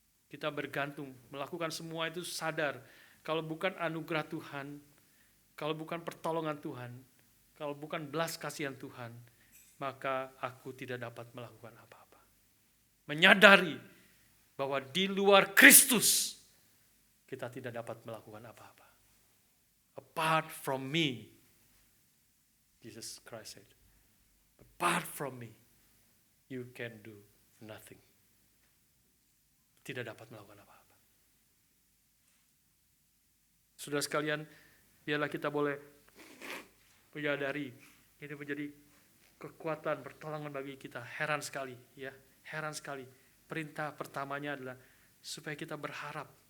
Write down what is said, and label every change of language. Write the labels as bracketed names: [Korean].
[Indonesian] Kita bergantung, melakukan semua itu sadar, kalau bukan anugerah Tuhan, kalau bukan pertolongan Tuhan, kalau bukan belas kasihan Tuhan, maka aku tidak dapat melakukan apa-apa. Menyadari bahwa di luar Kristus kita tidak dapat melakukan apa-apa. [English] Apart from me, Jesus Christ said, apart from me, you can do nothing. [Indonesian] Tidak dapat melakukan apa-apa. Saudara sekalian, biarlah kita boleh menyadari ini menjadi kekuatan pertolongan bagi kita. Heran sekali, ya, heran sekali. Perintah pertamanya adalah supaya kita berharap,